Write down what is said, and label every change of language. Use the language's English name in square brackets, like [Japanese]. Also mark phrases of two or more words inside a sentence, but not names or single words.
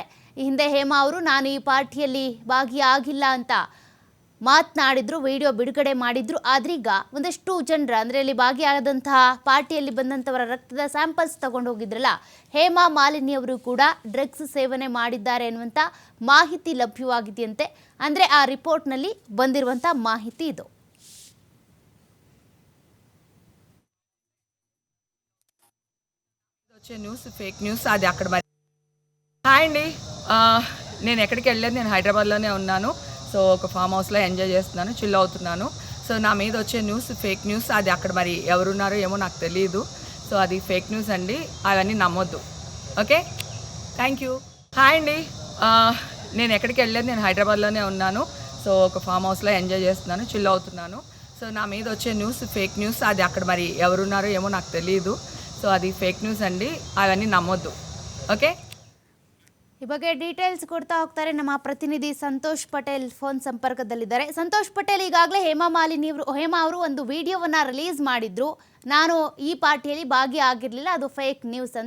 [Kannada] ಈ ಹಿಂದೆ ಹೇಮಾ ಅವರು ನಾನು ಈ ಪಾರ್ಟಿಯಲ್ಲಿ ಭಾಗಿಯಾಗಿಲ್ಲ ಅಂತ ಮಾತನಾಡಿದ್ರು, ವಿಡಿಯೋ ಬಿಡುಗಡೆ ಮಾಡಿದ್ರು. ಆದ್ರೀಗ ಒಂದಷ್ಟು ಜನರ ಅಂದರೆ ಇಲ್ಲಿ ಭಾಗಿಯಾದಂತಹ ಪಾರ್ಟಿಯಲ್ಲಿ ಬಂದಂಥವರ ರಕ್ತದ ಸ್ಯಾಂಪಲ್ಸ್ ತಗೊಂಡು ಹೋಗಿದ್ರಲ್ಲ, ಹೇಮಾ ಮಾಲಿನಿ ಅವರು ಕೂಡ ಡ್ರಗ್ಸ್ ಸೇವನೆ ಮಾಡಿದ್ದಾರೆ ಅನ್ನುವಂಥ ಮಾಹಿತಿ ಲಭ್ಯವಾಗಿದೆಯಂತೆ. ಅಂದರೆ ಆ ರಿಪೋರ್ಟ್ನಲ್ಲಿ ಬಂದಿರುವಂಥ ಮಾಹಿತಿ ಇದು. [English] news fake news [Telugu] అది అక్కడ మరి. హాయ్ అండి, నేను ఎక్కడికి వెళ్ళలేదు, నేను హైదరాబాద్లోనే ఉన్నాను. సో ఒక [English] farm houseలో [Telugu] ఎంజాయ్ చేస్తున్నాను, చిల్ అవుతున్నాను. సో నా మీద వచ్చే [English] news fake news, [Telugu] అది అక్కడ మరి ఎవరున్నారో ఏమో నాకు తెలియదు. సో అది [English] fake news [Telugu] అండి, అవన్నీ నమ్మొద్దు. [English] okay, thank you. [Telugu] హాయ్ అండి, నేను ఎక్కడికి వెళ్ళలేదు, నేను హైదరాబాద్లోనే ఉన్నాను. సో ఒక [English] farm houseలో [Telugu] ఎంజాయ్ చేస్తున్నాను, చిల్ అవుతున్నాను. సో నా మీద వచ్చే [English] news fake news, [Telugu] అది అక్కడ మరి ఎవరున్నారో ఏమో నాకు తెలియదు. సో అదు [English] fake news [Telugu] అండి, అవన్నీ నమ్మొద్దు. ఓకే, [Kannada] ಈ ಬಗ್ಗೆ ಡೀಟೇಲ್ಸ್ ಕೊಡ್ತಾ ಹೋಗ್ತಾರೆ ನಮ್ಮ ಪ್ರತಿನಿಧಿ ಸಂತೋಷ್ ಪಟೇಲ್ ಫೋನ್ ಸಂಪರ್ಕದಲ್ಲಿದ್ದಾರೆ. ಸಂತೋಷ್ ಪಟೇಲ್, ಈಗಾಗಲೇ ಹೇಮಾ ಅವರು ಒಂದು ವಿಡಿಯೋವನ್ನ ರಿಲೀಸ್ ಮಾಡಿದ್ರು, ನಾನು ಈ ಪಾರ್ಟಿಯಲ್ಲಿ ಭಾಗಿಯಾಗಿರಲಿಲ್ಲ, ಅದು [English] fake news [Kannada] ಅಂತ.